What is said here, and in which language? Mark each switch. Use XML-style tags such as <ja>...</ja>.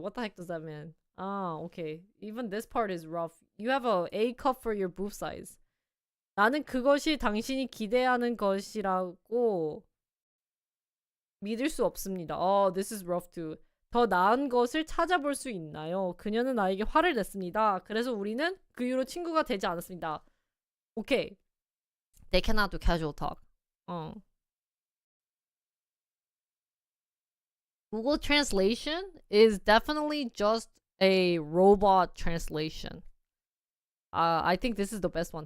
<en>What the heck does that mean? Okay. Even this part is rough. You have a A컵 for your boob size.</en> <ko>나는 그것이 당신이 기대하는 것이라고 믿을 수 없습니다.</ko> <en>This is rough too.</en> <ko>더 나은 것을 찾아볼 수 있나요? 그녀는 나에게 화를 냈습니다. 그래서 우리는 그 이후로 친구가 되지 않았습니다.</ko> <en>Okay. They cannot do casual talk. Google Translation is definitely just a robot translation. I think this is the best one.</en>